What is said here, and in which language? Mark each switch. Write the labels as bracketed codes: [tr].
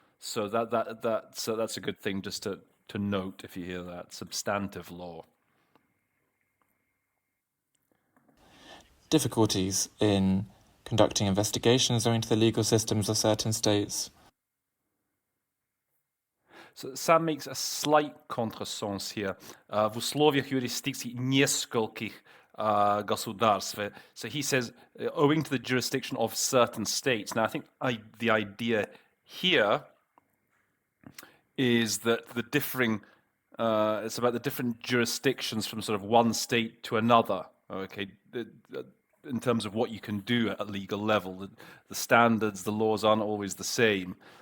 [en] So that's a good thing just to note if you hear that, substantive law. Difficulties in conducting investigations owing to the legal systems of certain states. So Sam makes a slight contresens here. [ru] В условиях юрисдикции нескольких государств. [en] So he says, owing to the jurisdiction of certain states. Now, I think the idea here is that it's about the different jurisdictions from sort of one state to another, okay, in terms of what you can do at a legal level. The standards, the laws aren't always the same.